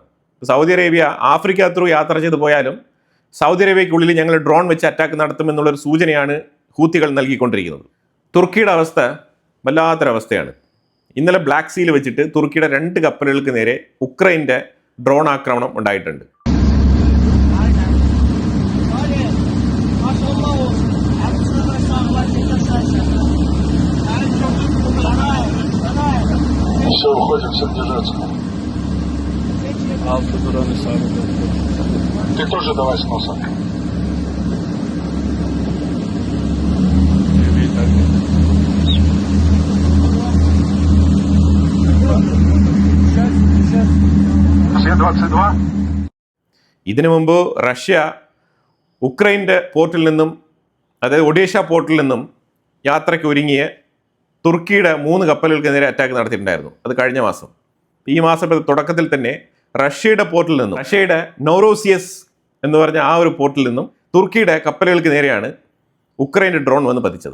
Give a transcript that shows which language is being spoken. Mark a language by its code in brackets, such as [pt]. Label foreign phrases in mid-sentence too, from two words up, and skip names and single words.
[ml] സൗദി അറേബ്യ ആഫ്രിക്ക ത്രൂ യാത്ര ചെയ്ത് പോയാലും സൗദി അറേബ്യയ്ക്കുള്ളിൽ ഞങ്ങൾ ഡ്രോൺ വെച്ച് അറ്റാക്ക് നടത്തുമെന്നുള്ളൊരു സൂചനയാണ് ഹൂത്തികൾ നൽകിക്കൊണ്ടിരിക്കുന്നത്. തുർക്കിയുടെ അവസ്ഥ വല്ലാത്തൊരവസ്ഥയാണ്. ഇന്നലെ ബ്ലാക്ക് സീയിൽ വെച്ചിട്ട് തുർക്കിയുടെ 2 കപ്പലുകൾക്ക് നേരെ ഉക്രൈൻ്റെ ഡ്രോൺ ആക്രമണം ഉണ്ടായിട്ടുണ്ട്. [ru] Все, уходим, всем держаться. Ты тоже давай с носа. Все 22. [ml] ഇതിനു മുമ്പ് റഷ്യ ഉക്രൈൻ്റെ പോർട്ടിൽ നിന്നും, അതായത് ഒഡീഷ പോർട്ടിൽ നിന്നും യാത്രയ്ക്ക് ഒരുങ്ങിയ തുർക്കിയുടെ 3 കപ്പലുകൾക്ക് നേരെ അറ്റാക്ക് നടത്തിയിട്ടുണ്ടായിരുന്നു. അത് കഴിഞ്ഞ മാസം. ഈ മാസത്തെ തുടക്കത്തിൽ തന്നെ റഷ്യയുടെ പോർട്ടിൽ നിന്നും, റഷ്യയുടെ നോറോസിയസ് എന്ന് പറഞ്ഞ ആ ഒരു പോർട്ടിൽ നിന്നും തുർക്കിയുടെ കപ്പലുകൾക്ക് നേരെയാണ് ഉക്രൈൻ്റെ ഡ്രോൺ വന്ന് പതിച്ചത്.